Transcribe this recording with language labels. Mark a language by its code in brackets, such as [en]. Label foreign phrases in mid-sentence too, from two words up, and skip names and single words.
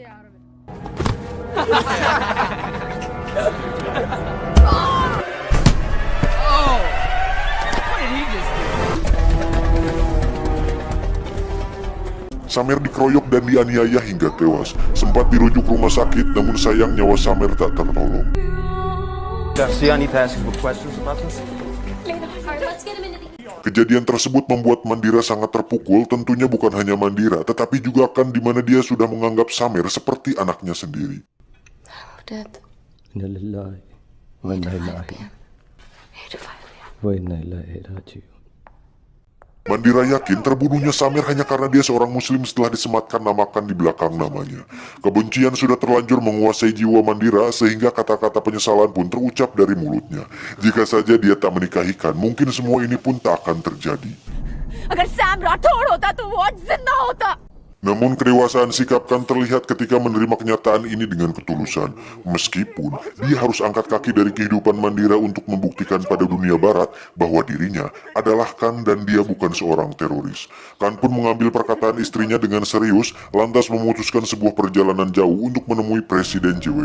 [id] Samer dikeroyok dan dianiaya hingga tewas. Sempat dirujuk rumah sakit, namun sayang nyawa Samer tak tertolong. [en] Garcia, I need to ask you questions about this. [id] Kejadian tersebut membuat Mandira sangat terpukul, tentunya bukan hanya Mandira, tetapi juga kan di mana dia sudah menganggap Samer seperti anaknya sendiri. [ar] إنا لله وإنا إليه راجعون. [id] Mandira yakin terbunuhnya Samer hanya karena dia seorang muslim setelah disematkan namakan di belakang namanya. Kebencian sudah terlanjur menguasai jiwa Mandira sehingga kata-kata penyesalan pun terucap dari mulutnya. Jika saja dia tak menikahikan, mungkin semua ini pun tak akan terjadi. [hi] अगर सैम राठौड़ होता तो वो आज जिंदा होता। [id] Namun kedewasaan sikap kan terlihat ketika menerima kenyataan ini dengan ketulusan. Meskipun dia harus angkat kaki dari kehidupan Mandira untuk membuktikan pada dunia barat bahwa dirinya adalah Kan dan dia bukan seorang teroris. Kan pun mengambil perkataan istrinya dengan serius, lantas memutuskan sebuah perjalanan jauh untuk menemui Presiden J.W.